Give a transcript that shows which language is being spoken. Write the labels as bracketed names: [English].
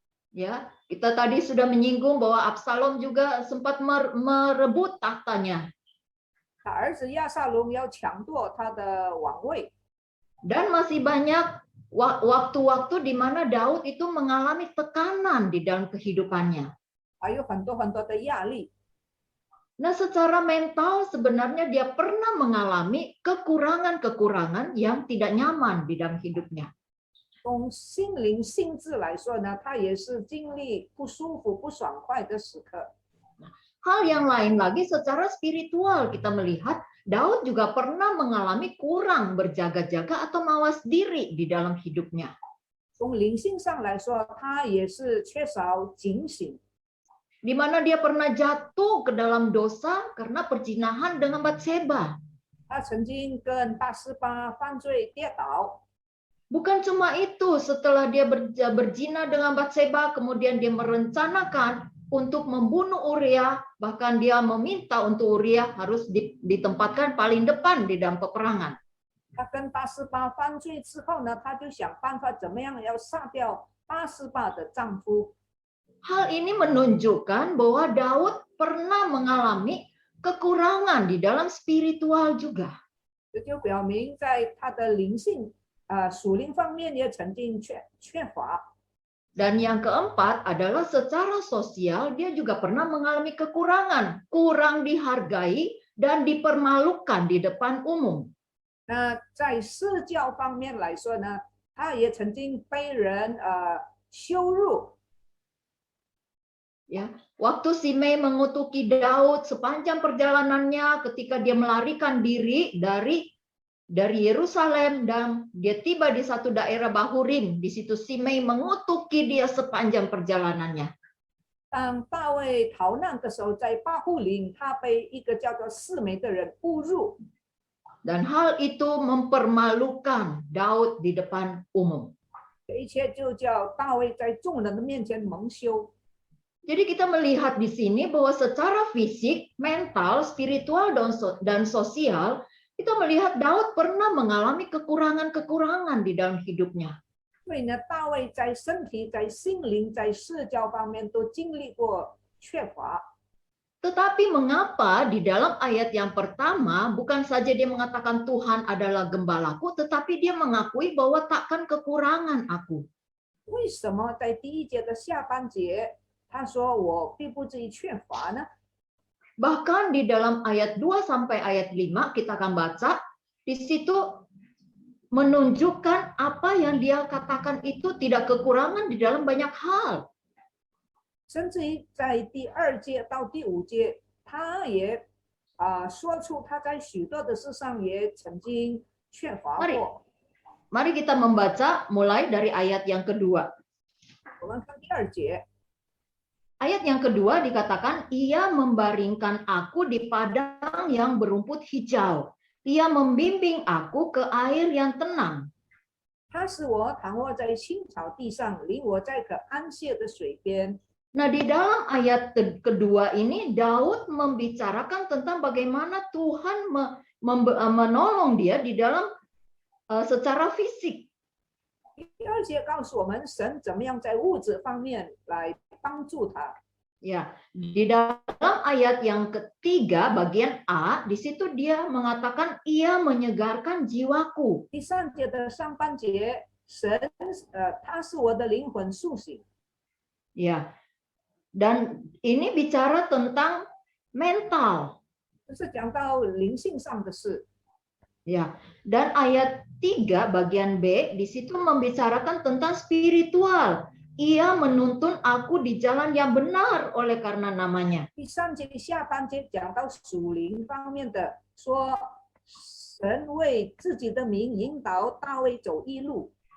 [Indonesian] Ya, kita tadi sudah menyinggung bahwa Absalom juga sempat merebut tahtanya. [Chinese] 他儿子亚撒龙要抢夺他的王位， [Indonesian] Dan masih banyak waktu-waktu di mana Daud itu mengalami tekanan di dalam kehidupannya. [Chinese] 还有很多的压力。 [Indonesian] Nah, secara mental sebenarnya dia pernah mengalami kekurangan-kekurangan yang tidak nyaman di dalam hidupnya. [Chinese] 从心灵性质来说呢，他也是经历不舒服、不爽快的时刻。 [Indonesian] Hal yang lain lagi secara spiritual kita melihat Daud juga pernah mengalami kurang berjaga-jaga atau mawas diri di dalam hidupnya. [Chinese] 从灵性上来说，他也是缺少警醒， [Indonesian] Di mana dia pernah jatuh ke dalam dosa karena perzinahan dengan Batseba. [Chinese] 他曾经跟巴斯巴犯罪跌倒。 [Indonesian] Bukan cuma itu, setelah dia berzina dengan Batseba, kemudian dia merencanakan untuk membunuh Uria, bahkan dia meminta untuk Uria harus ditempatkan paling depan di dalam peperangan. [Chinese] 他跟八十八犯罪之后呢，他就想办法怎么样要杀掉88的丈夫。 [Indonesian] Hal ini menunjukkan bahwa Daud pernah mengalami kekurangan di dalam spiritual juga. [Chinese] 这就表明在他的灵性属灵方面也曾经缺乏。 [Indonesian] Dan yang keempat adalah secara sosial dia juga pernah mengalami kekurangan, kurang dihargai dan dipermalukan di depan umum. [Chinese] 那在社交方面来说呢，他也曾经被人羞辱。 [Indonesian] Ya, waktu Simei mengutuki Daud sepanjang perjalanannya ketika dia melarikan diri dari Yerusalem dan dia tiba di satu daerah Bahurim, di situ Simei mengutuki dia sepanjang perjalanannya. [Chinese] 当大卫逃难的时候，在巴户林，他被一个叫做示每的人侮辱。 [Indonesian] Dan hal itu mempermalukan Daud di depan umum. [Chinese] 这一切就叫大卫在众人的面前蒙羞。 [Indonesian] Jadi kita melihat di sini bahwa secara fisik, mental, spiritual, dan sosial, kita melihat Daud pernah mengalami kekurangan-kekurangan di dalam hidupnya. [Chinese] 所以呢，大卫在身体、在心灵、在社交方面都经历过缺乏。 [Indonesian] Tetapi mengapa di dalam ayat yang pertama bukan saja dia mengatakan Tuhan adalah gembalaku, tetapi dia mengakui bahwa takkan kekurangan aku. [Chinese] 为什么在第一节的下半节，他说我必不至于缺乏呢？ [Indonesian] Bahkan di dalam ayat 2 sampai ayat 5 kita akan baca, di situ menunjukkan apa yang dia katakan itu tidak kekurangan di dalam banyak hal. [Chinese] 甚至于在第2节到第5节，他也说出他在许多的事上也曾经缺乏过。 [Indonesian] Mari kita membaca mulai dari ayat yang kedua. [Chinese] 我们看第2节。 [Indonesian] Ayat yang kedua dikatakan, ia membaringkan aku di padang yang berumput hijau. Ia membimbing aku ke air yang tenang. [Chinese] 他使我躺卧在青草地上，领我在可安歇的水边。 [Indonesian] Nah, di dalam ayat kedua ini, Daud membicarakan tentang bagaimana Tuhan menolong dia di dalam secara fisik. [Chinese] 第2节告诉我们，神怎么样在物质方面来帮助他。 [Indonesian] Ya, di dalam ayat yang ketiga bagian A, di situ dia mengatakan ia menyegarkan jiwaku. [Chinese] 第3节的上半节，神他是我的灵魂苏醒。 [Indonesian] Ya, dan ini bicara tentang mental. [Chinese] 这是讲到灵性上的事。 [Indonesian] Ya, dan ayat 3 bagian B di situ membicarakan tentang spiritual. Ia menuntun aku di jalan yang benar oleh karena namanya. [Chinese] 第3节下半节讲到属灵方面的，说神为自己的名引导大卫走义路。